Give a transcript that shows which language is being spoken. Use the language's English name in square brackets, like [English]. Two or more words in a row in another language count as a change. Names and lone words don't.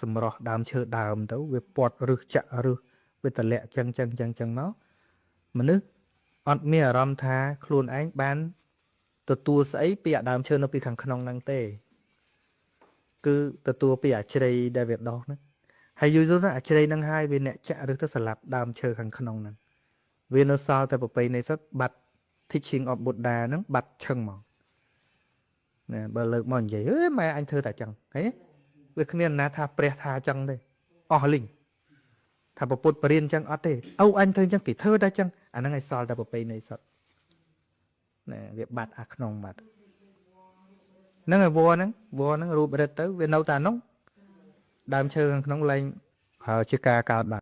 [Khmer] សម្រស់ដើមឈើដើមទៅវាពាត់រឹសចាក់រឹសវាតម្លាក់ចឹងមកមនុស្សអត់មានអារម្មណ៍ថាខ្លួនឯងបានទទួលស្អីពីអាដើមឈើនៅ ពីខាងក្នុងហ្នឹងទេគឺទទួលពីអាជ្រៃដែលវាដោះហ្នឹងហើយយូរទៅអាជ្រៃហ្នឹងហើយវាអ្នកចាក់រឹសទៅ ស្លាប់ដើមឈើខាងក្នុងហ្នឹងវានៅសល់តែប្រពៃណីសុទ្ធបាត់ [English] teaching of Buddha [Khmer] ហ្នឹងបាត់ឈឹងមកណាបើលើកមកនិយាយអើម៉ែអញធ្វើតែចឹងហីវាគ្មានណាថាព្រះថាចឹងទេអស់លីងថាពុទ្ធបរិញ្ញាចឹងអត់ទេអូអញធ្វើចឹងគេធ្វើតែចឹងអាហ្នឹងឲ្យសល់តែប្រពៃណីសុទ្ធណាវាបាត់អាក្នុងបាត់ហ្នឹងហើយវល្លហ្នឹងរូបរឹតទៅវានៅតែហ្នឹងដើមឈើខាងក្នុងលែងហើយជាការកើតបាត់